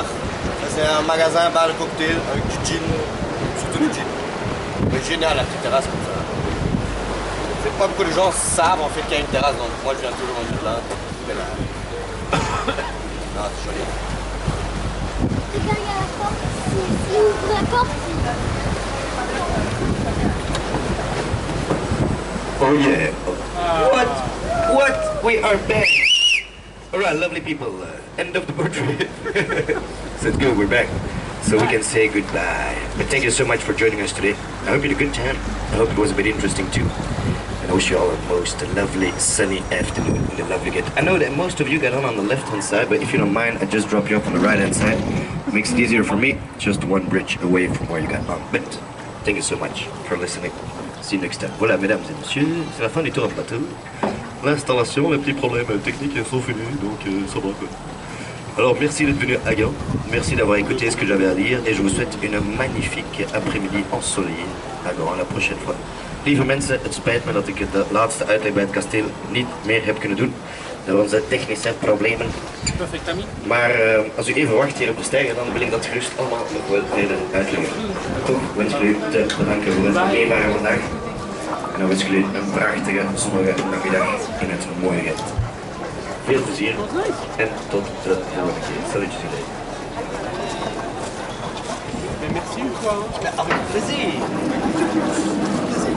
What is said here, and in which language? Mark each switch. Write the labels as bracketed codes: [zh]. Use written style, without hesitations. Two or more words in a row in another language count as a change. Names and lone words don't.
[fr] Ça, c'est un magasin, bar de cocktail, avec du gin, surtout du gin. Mais génial, la petite terrasse comme ça. C'est pas beaucoup de gens savent en fait qu'il y a une terrasse, donc moi je viens toujours en là. Mais là... Ah, c'est joli. Regarde la porte, il ouvre la porte. [en] Oh yeah. What? We are back. Alright, lovely people. End of the portrait. So it's good, we're back. So we can say goodbye. But thank you so much for joining us today. I hope you had a good time. I hope it was a bit interesting too. And I wish you all a most lovely sunny afternoon in the lovely Ghent. I know that most of you got on the left hand side, but if you don't mind, I just drop you off on the right hand side. It makes it easier for me, just one bridge away from where you got on. But thank you so much for listening. See you next time. [fr] Voilà, mesdames et messieurs, c'est la fin du tour en bateau. L'installation, les petits problèmes techniques sont finis, donc ça va quoi. Alors merci d'être venu à Gand, merci d'avoir écouté ce que j'avais à dire et je vous souhaite une magnifique après-midi ensoleillée à Gand la prochaine fois. [nl] Lieve mensen, het spijt me dat ik de laatste uitleg bij het kasteel niet meer heb kunnen doen door onze technische problemen. Perfect ami. Maar als u even wacht hier op de steiger, dan wil ik dat gerust allemaal nog wel verder uitleggen. Toch wens ik u te bedanken voor het meevaren vandaag. En dan wens ik u een prachtige zonnige namiddag in het mooie Ghent. Veel plezier en tot de volgende keer. Salutjes iedereen. [fr] Mais merci une fois. Avec plaisir.